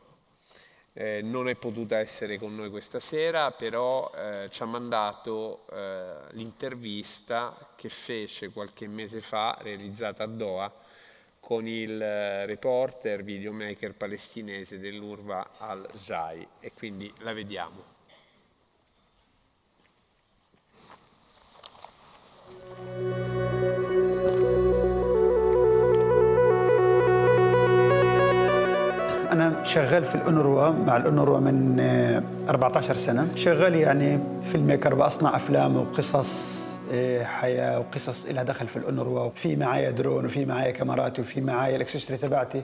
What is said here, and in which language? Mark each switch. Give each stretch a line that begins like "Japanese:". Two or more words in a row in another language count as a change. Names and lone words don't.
Italian: Non è potuta essere con noi questa sera, però ci ha mandato l'intervista che fece qualche mese fa, realizzata a Doha, con il reporter, videomaker palestinese dell'UNRWA Al-Jai, e quindi la vediamo.
Arabic: أنا شغال في الأونروا مع الأونروا من 14 سنة، شغال يعني
English: film maker,
Arabic: بأصنع أفلام وقصص حياة وقصص لها دخل في الأونروا، في معايا درون وفي معايا كاميرات وفي معايا الأكسسوري تبعتي.